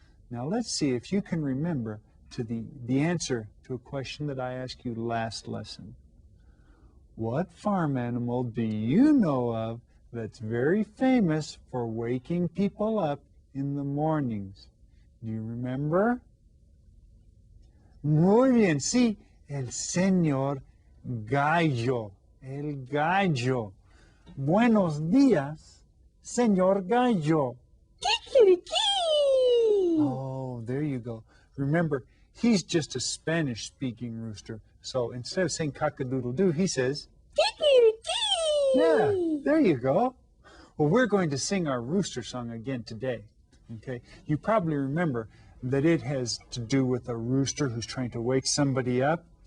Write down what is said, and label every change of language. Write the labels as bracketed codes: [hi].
[en] Now, let's see if you can remember the answer to a question that I asked you last lesson. What farm animal do you know of that's very famous for waking people up in the mornings? Do you remember? [es] Muy bien, sí, el señor gallo, el gallo. Buenos días, señor gallo. Kikiriki! [en] Oh, there you go. Remember, he's just a Spanish-speaking rooster. So instead of saying cock-a-doodle-doo, he says, Kikiriki! yeah, there you go. Well, we're going to sing our rooster song again today. Okay? You probably remember that it has to do with a rooster who's trying to wake somebody up.